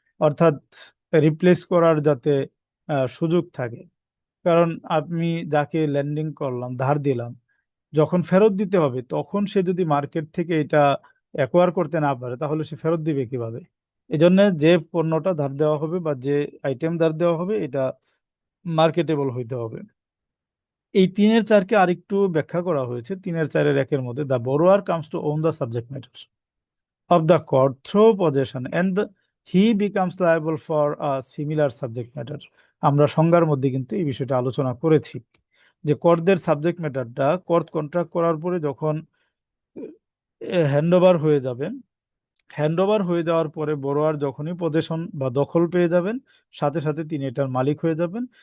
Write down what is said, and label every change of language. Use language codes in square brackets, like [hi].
[bn] অর্থাৎ রিপ্লেস করার যাতে সুযোগ থাকে। কারণ আমি যাকে লেন্ডিং করলাম, ধার দিলাম, যখন ফেরত দিতে হবে তখন সে যদি মার্কেট থেকে এটা অ্যাকোয়ার করতে না পারে তাহলে সে ফেরত দিবে কিভাবে? এই জন্য যে পণ্যটা ধার দেওয়া হবে বা যে আইটেম ধার দেওয়া হবে এটা মার্কেটেবল হইতে হবে। এই 3-4-কে আরেকটু ব্যাখ্যা করা হয়েছে। 3-4-এর 1-এর মধ্যে [en] The borrower comes to own the subject matter of the court through possession and he becomes liable for a similar subject matter। [bn] আমরা সংজ্ঞার মধ্যে কিন্তু এই বিষয়টা আলোচনা করেছি যে কর্দের সাবজেক্ট ম্যাটারটা কর্দ কন্ট্রাক্ট করার পরে যখন হ্যান্ডওভার হয়ে যাবে, হ্যান্ডওভার হয়ে যাওয়ার পরে বড়োয়ার যখনই পজেশন বা দখল পেয়ে যাবেন সাথে সাথে তিনি এটার মালিক হয়ে যাবেন।